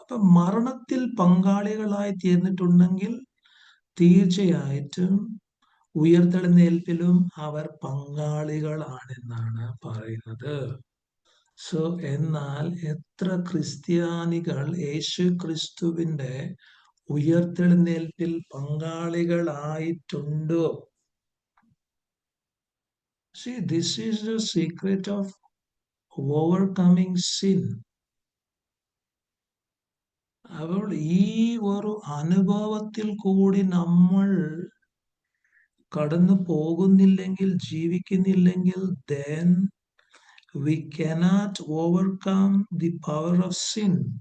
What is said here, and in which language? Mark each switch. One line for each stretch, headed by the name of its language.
Malayalam: അപ്പൊ മരണത്തിൽ പങ്കാളികളായി തീർന്നിട്ടുണ്ടെങ്കിൽ തീർച്ചയായിട്ടും ഉയർത്തെഴുന്നേൽപ്പിലും അവർ പങ്കാളികളാണെന്നാണ് പറയുന്നത്. സോ എന്നാൽ എത്ര ക്രിസ്ത്യാനികൾ യേശു ക്രിസ്തുവിന്റെ ഉയർത്തെഴുന്നേൽപ്പിൽ പങ്കാളികളായിട്ടുണ്ടോ?
English: See, this is the secret of overcoming sin.
Malayalam: അപ്പോൾ ഈ ഒരു അനുഭവത്തിൽ കൂടി നമ്മൾ കടന്നു പോകുന്നില്ലെങ്കിൽ, ജീവിക്കുന്നില്ലെങ്കിൽ,
English: then we cannot overcome the power of sin.